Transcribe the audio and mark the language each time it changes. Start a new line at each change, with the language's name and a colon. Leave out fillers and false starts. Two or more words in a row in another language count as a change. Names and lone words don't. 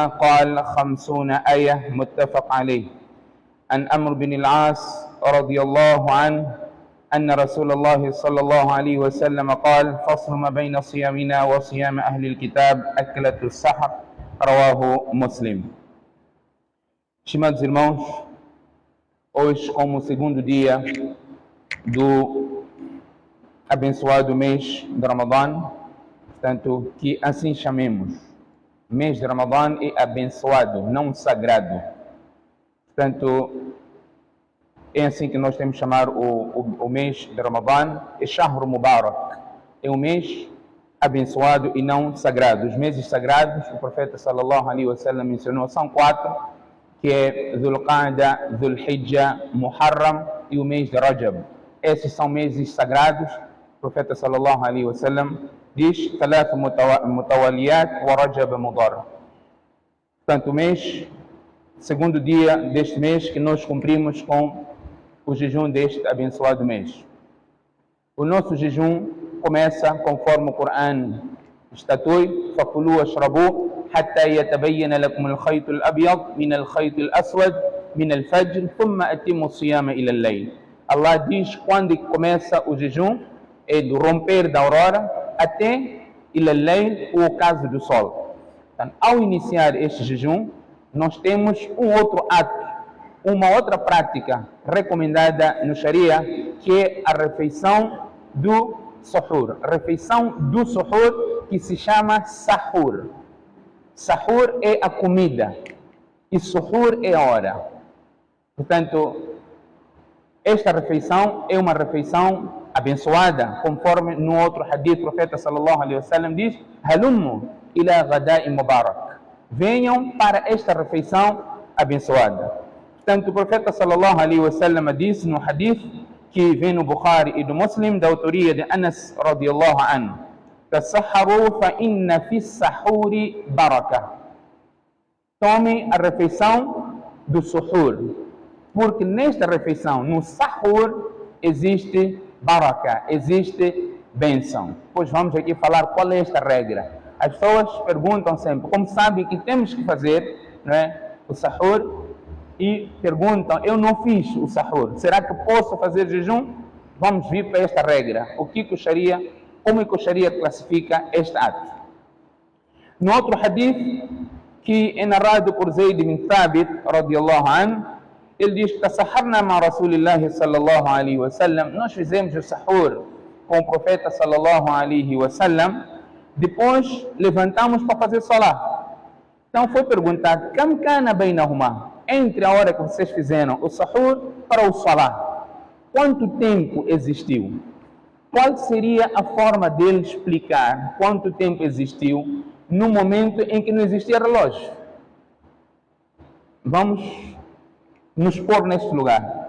Arabic: قال: 50 آية، متفق عليه. عن عمرو بن العاص رضي الله عنه أن رسول الله صلى الله عليه وسلم قال: فصل ما بين صيامنا وصيام أهل الكتاب أكلة السحر، رواه مسلم.
Portuguese: Estimados irmãos, hoje, como o segundo dia do abençoado mês de Ramadã, portanto, que assim chamemos. Mês de Ramadã é abençoado, não sagrado. Portanto, é assim que nós temos que chamar o mês de Ramadã, é
Arabic: شهر مبارك.
Portuguese: É um mês abençoado e não sagrado. Os meses sagrados, o profeta
Arabic: صلى الله عليه وسلم
Portuguese: mencionou, são 4, que é Dhul Qa'da, Dhul Hijjah, Muharram e o mês de Rajab. Esses são meses sagrados. O profeta
Arabic: صلى الله عليه وسلم
Portuguese: diz:
Arabic: ثلاث متواليات ورجب مضر.
Portuguese: Portanto, o mês, segundo dia deste mês, que nós cumprimos com o jejum deste abençoado mês. O nosso jejum começa conforme o Corão estatui:
Arabic: فكلوا واشربوا حتى يتبين لكم الخيط الأبيض من الخيط الأسود من الفجر ثم أتموا الصيام إلى الليل.
Portuguese: Allah diz quando começa o jejum, é do romper da aurora até
Arabic: إلى الليل,
Portuguese: o ocaso do sol. Então, ao iniciar este jejum, nós temos um outro ato, uma outra prática recomendada no Sharia, que é a refeição do suhur. A refeição do suhur, que se chama sahur. Sahur é a comida e suhur é a hora. Portanto, esta refeição é uma refeição abençoada, conforme no outro hadith, o profeta
Arabic: صلى الله عليه وسلم
Portuguese: diz:
Arabic: هلموا إلى غداء مبارك.
Portuguese: Venham para esta refeição abençoada. Portanto, o profeta
Arabic: صلى الله عليه وسلم
Portuguese: disse no hadith que vem no Bukhari e do Muslim, da autoria de Anas
Arabic: رضي الله عنه: تسحروا فإن في السحور بركة.
Portuguese: Tome a refeição do suhur, porque nesta refeição, no sahur, existe baraka, existe bênção. Pois vamos aqui falar qual é esta regra. As pessoas perguntam sempre, como sabem que temos que fazer, não é, o sahur, e perguntam: eu não fiz o sahur, será que posso fazer jejum? Vamos vir para esta regra. O que o Sharia, como que o Sharia classifica este ato? No outro hadith, que é narrado por Zayd bin Thabit
Arabic: رضي الله عنه,
Portuguese: ele diz que
Arabic: تسحرنا مع رسول الله صلى الله عليه وسلم,
Portuguese: nós fizemos o sahur com o profeta
Arabic: صلى الله عليه وسلم,
Portuguese: depois levantamos para fazer salah. Então foi perguntado:
Arabic: كم كان بينهما,
Portuguese: entre a hora que vocês fizeram o sahur para o salah, quanto tempo existiu? Qual seria a forma dele explicar quanto tempo existiu no momento em que não existia relógio? Vamos nos pôr neste lugar.